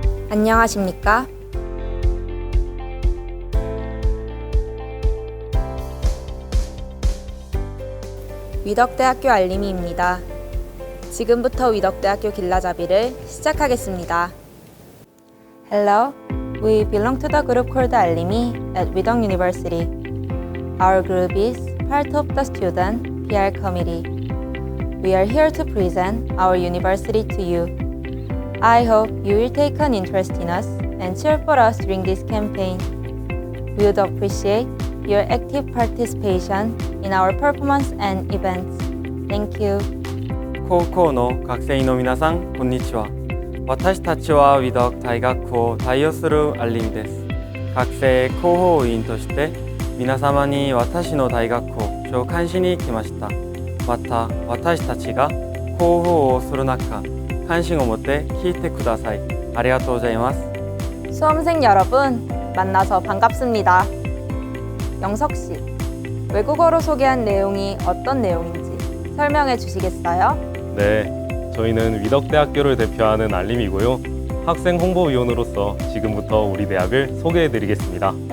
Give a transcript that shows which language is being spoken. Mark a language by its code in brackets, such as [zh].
[ko] 안녕하십니까? 위덕대학교 알림이입니다. 지금부터 위덕대학교 길라잡이를 시작하겠습니다. [en] Hello, we belong to the group called Alimi at Widok University. Our group is part of the student PR committee. We are here to present our university to you. I hope you will take an interest in us and cheer for us during this campaign. We would appreciate your active participation in our performance and events. Thank you. [ja] 高校の学生の皆さん、こんにちは。私たちはウィドク大学を対応するアリンです。学生広報委員として皆様に私の大学を紹介しに来ました。また私たちが広報をする中、関心を持って聞いてください。ありがとうございます。 [ko] 수험생 여러분, 만나서 반갑습니다. 영석 씨, 외국어로 소개한 내용이 어떤 내용인지 설명해 주시겠어요? 네, 저희는 위덕대학교를 대표하는 알림이고요. 학생 홍보위원으로서 지금부터 우리 대학을 소개해드리겠습니다.